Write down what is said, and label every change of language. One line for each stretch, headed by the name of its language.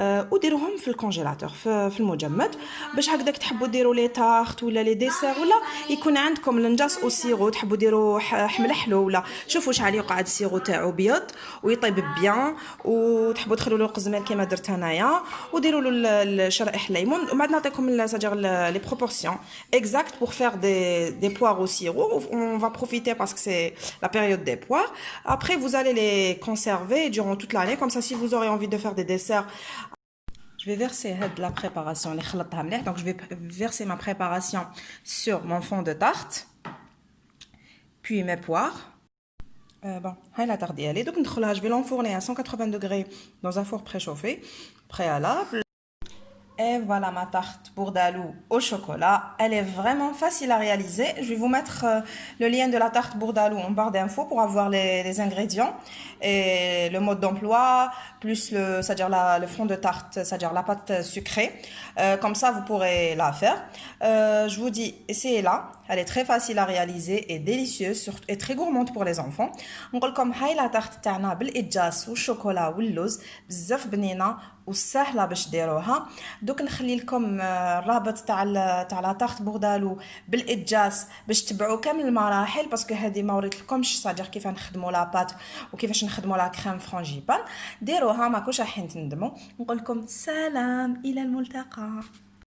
Arabic: وديروهم في الكونجيلاتور في المجمد باش هكذاك تحبوا ديروا لي تارت ولا لي ديسير ولا يكون عندكم النجاس او سيرو تحبوا ديروا حمل حلو ولا. شوفوا شحال يقعد السيرو تاعو بيض ويطيب بيان، وتحبوا تخلوا له القزمال كيما درت انايا وديروا له شرائح الليمون. ومن بعد نعطيكم ساجر
French: لي بروبورسيون exact pour faire des poires au sirop. On va profiter parce que c'est la période des poires. Après vous allez les conserver durant toute l'année, comme ça si vous aurez envie de faire des desserts. Je vais verser la préparation, donc je vais verser ma préparation sur mon fond de tarte, puis mes poires. La tarte d'y aller. Donc je vais l'enfourner à 180 degrés dans un four préchauffé, préalable. Et voilà ma tarte bourdaloue au chocolat. Elle est vraiment facile à réaliser. Je vais vous mettre le lien de la tarte bourdaloue en barre d'infos pour avoir les ingrédients et le mode d'emploi, plus c'est-à-dire le fond de tarte, c'est-à-dire la pâte sucrée. Comme ça, vous pourrez la faire. Je vous dis, essayez-la. Elle est très facile à réaliser et délicieuse et très gourmande pour les enfants.
Arabic: نقول لكم هاي لا تارت تاعنا بالإدجاس والشوكولا واللوز بزاف بنينه وسهله باش ديروها. دوك نخلي لكم الرابط تاع لا تارت بوردالو بالإدجاس باش تبعوا كامل المراحل، باسكو هذه ما وريت لكمش صادر كيف نخدموا لا بات وكيفاش نخدموا لا كريم فرانجيبان. ديروها ماكوش راح تندموا. نقول لكم سلام الى الملتقى.